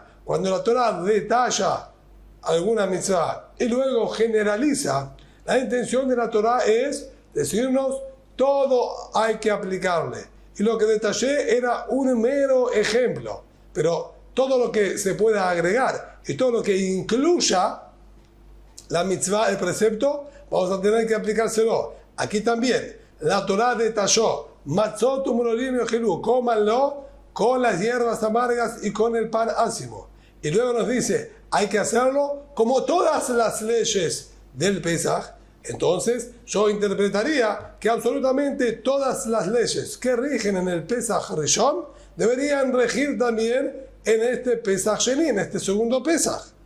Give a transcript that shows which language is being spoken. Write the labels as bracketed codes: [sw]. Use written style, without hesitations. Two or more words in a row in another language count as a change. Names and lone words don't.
[es] Cuando la Torah detalla alguna mitzvah y luego generaliza, la intención de la Torah es decirnos todo hay que aplicarle. Y lo que detallé era un mero ejemplo. Pero todo lo que se pueda agregar y todo lo que incluya la mitzvah, el precepto, vamos a tener que aplicárselo. Aquí también, la Torah detalló, [he] מצות ומרורים יאכלוהו, [es] cómanlo con las hierbas amargas y con el pan ácimo. Y luego nos dice, hay que hacerlo como todas las leyes del Pesaj. Entonces, yo interpretaría que absolutamente todas las leyes que rigen en el [he] פסח ראשון [es] deberían regir también en este [he] פסח שני, [es] en este segundo Pesaj.